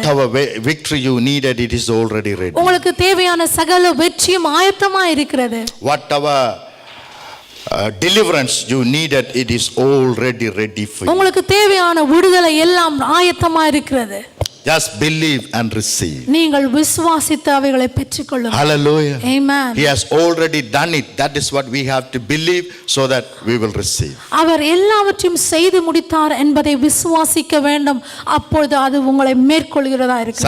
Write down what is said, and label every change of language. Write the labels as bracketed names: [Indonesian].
[English] Whatever victory you needed, it is already ready. [Tamil] உங்களுக்கு தேவையான சகல வெற்றியும் ஆயத்தமாய் இருக்கிறது. [English] Whatever deliverance you needed, it is already ready for you. [Tamil] உங்களுக்கு தேவையான விடுதலை எல்லாம் ஆயத்தமா இருக்கிறது. [English] Just believe and receive. [Tamil] நீங்கள் விசுவாசித்து அவைகளை பெற்றுக்கொள்ளுங்கள். [English] Hallelujah. Amen. He has already done it. That is what we have to believe so that we will receive. [Tamil] அவர் எல்லாவற்றையும் செய்து முடித்தார் என்பதை விசுவாசிக்க வேண்டும். அப்பொழுது அது உங்களை மேற்கொள்கிறதா இருக்கிறது.